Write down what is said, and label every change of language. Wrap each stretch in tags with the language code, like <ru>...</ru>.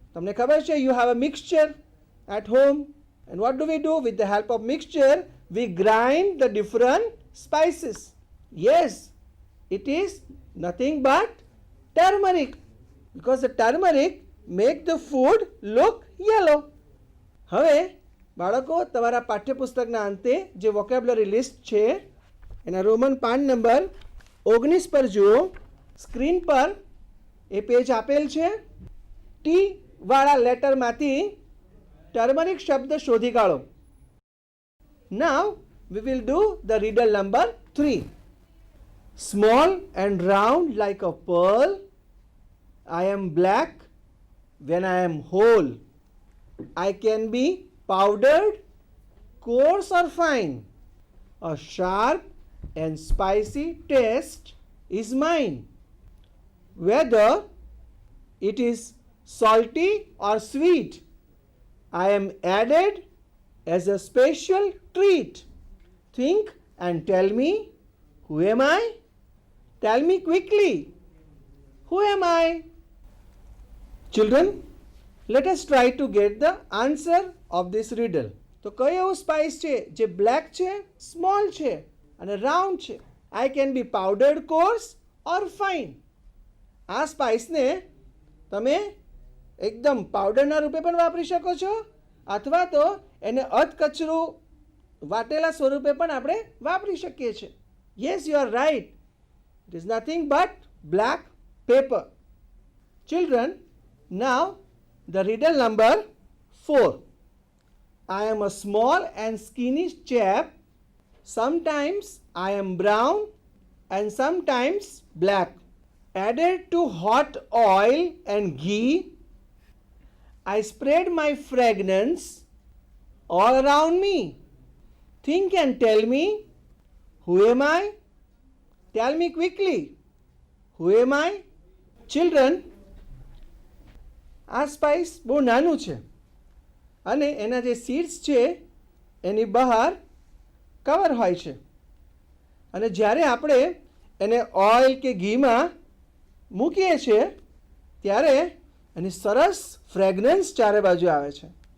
<gu>તમને ખબર છે,</gu> <en>you have a mixture at home, and what do? With the help of mixture, we grind the different spices. Yes, it is nothing but turmeric, because the turmeric make the food look yellow.</en> <gu>હવે બાળકો, તમારા પાઠ્યપુસ્તકના અંતે જે vocabulary list છે એના Roman PAN number 19 પર જુઓ. Screen પર એ પેજ આપેલ છે. ટી વાળા લેટરમાંથી ટર્મરિક શબ્દ શોધી કાઢો.</gu> <en>Now we will do the riddle number 3. Small and round like a pearl, I am black when I am whole. I can be powdered, coarse or fine. A sharp and spicy taste is mine. Whether it is salty or sweet, I am added as a special treat. Think and tell me, who am I? Tell me quickly, who am I? Children, Let us try to get the answer of this riddle.</en> <gu>તો કયો એવું spice છે જે black છે, small છે અને round છે?</gu> <en>I can be powdered, coarse or fine.</en> <gu>આ સ્પાઇસને તમે એકદમ પાવડરના રૂપે પણ વાપરી શકો છો અથવા તો એને અધકચરું વાટેલા સ્વરૂપે પણ આપણે વાપરી શકીએ છીએ.</gu> <en>Yes, you are right. It is nothing but black paper. Children, now the riddle number 4. I am a small and skinny chap. Sometimes I am brown and sometimes black. Added to hot oil and ghee, I spread my fragrance all around me. Think and tell me, who am I? Tell me quickly, who am I? Children,</en> <gu>આ spice બહુ નાનું છે અને એના જે seeds છે એની બહાર cover હોય છે અને જ્યારે આપણે એને ઓઇલ કે ઘીમાં મૂકીએ છીએ ત્યારે એની સરસ ફ્રેગ્રન્સ ચારે બાજુ આવે છે.</gu>